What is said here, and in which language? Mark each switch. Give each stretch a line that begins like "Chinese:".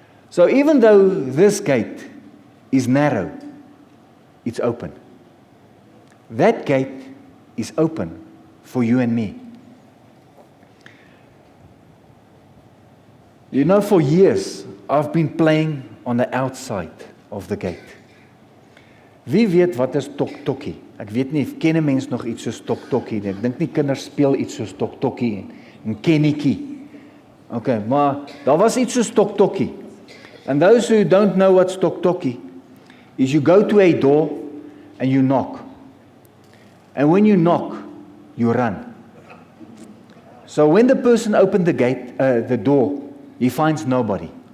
English: So even though this gate is narrow, it's open. That gate is open for you and me. You know, for years, I've been playing on the outside of the gate.
Afrikaans: Wie weet wat is tok-tokkie? Ek weet nie, ken 'n mens nog iets soos tok-tokkie nie. Ek dink nie kinders speel iets soos tok-tokkie en kennetjie. Okay, maar daar was iets soos tok-tokkie.
English: And those who don't know what's tok-tokkie is you go to a door and you knock. And when you knock, you run. So when the person opened the gate, the door, he finds nobody.